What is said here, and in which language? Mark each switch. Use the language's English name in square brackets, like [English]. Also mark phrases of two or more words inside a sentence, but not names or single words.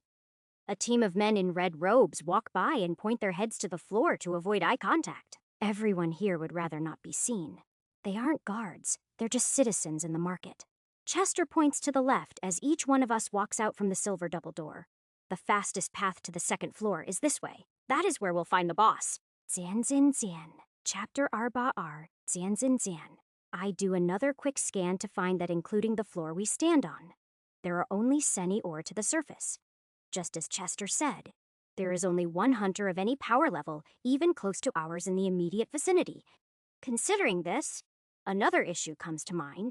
[English] A team of men in red robes walk by and point their heads to the floor to avoid eye contact. Everyone here would rather not be seen. They aren't guards, they're just citizens in the market. Chester points to the left as each one of us walks out from the silver double door. The fastest path to the second floor is this way. That is where we'll find the boss. Zan Zin Zan, Chapter Arba R, Zan Zin Zan. I do another quick scan to find that including the floor we stand on, there are only Seni ore to the surface. Just as Chester said, there is only one hunter of any power level, even close to ours in the immediate vicinity. Considering this, another issue comes to mind.